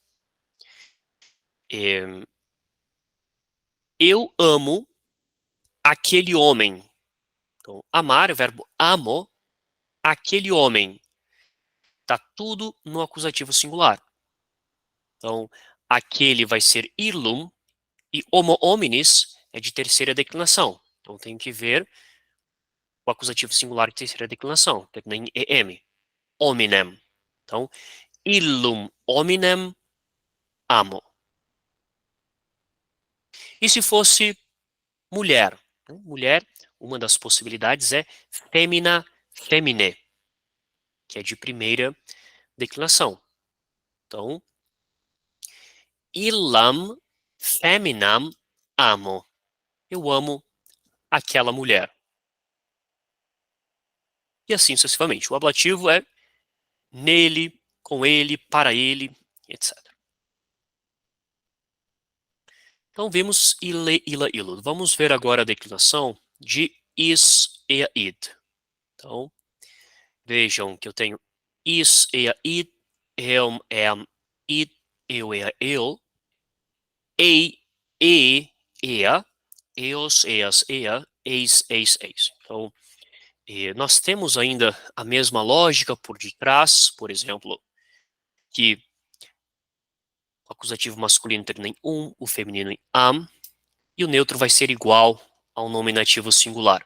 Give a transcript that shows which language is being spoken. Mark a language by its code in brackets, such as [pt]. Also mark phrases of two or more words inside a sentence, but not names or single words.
[pt] Eu amo aquele homem. Então, amar é o verbo amo, aquele homem. Está tudo no acusativo singular. Então, aquele vai ser illum e [la] homo hominis [pt] é de terceira declinação. Então, tem que ver o acusativo singular de terceira declinação, termina em em. Hominem. Então, [la] illum hominem amo. [pt] E se fosse mulher? Mulher, uma das possibilidades é [la] femina, femine, [pt] que é de primeira declinação. Então, [la] illam feminam amo. [pt] Eu amo aquela mulher. E assim sucessivamente. O ablativo é nele, com ele, para ele, etc. Então, vimos [la] ile, ila, ilo. [pt] Vamos ver agora a declinação de [la] is e a id. [pt] Então, vejam que eu tenho [la] is e a id, elm, am, id, eu e a eu, ei, ea, eos, eas, ea, eis, eis, eis. [pt] Então, nós temos ainda a mesma lógica por detrás, por exemplo, que o acusativo masculino termina em o feminino em am, e o neutro vai ser igual ao nominativo singular.